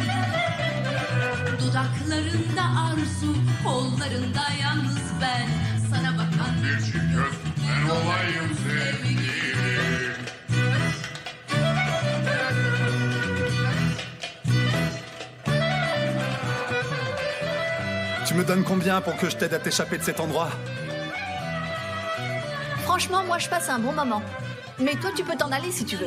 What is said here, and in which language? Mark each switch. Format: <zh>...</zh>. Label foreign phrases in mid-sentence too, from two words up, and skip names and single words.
<tr>Dudaklarında arzu, kollarında yalnız ben. Sana bakan bir çift göz, ben olayım sevgilim.</tr> <fr>Tu me donnes combien pour que je t'aide à t'échapper de cet endroit? Franchement, moi, je passe un bon moment. Mais toi, tu peux t'en aller si tu veux.</fr>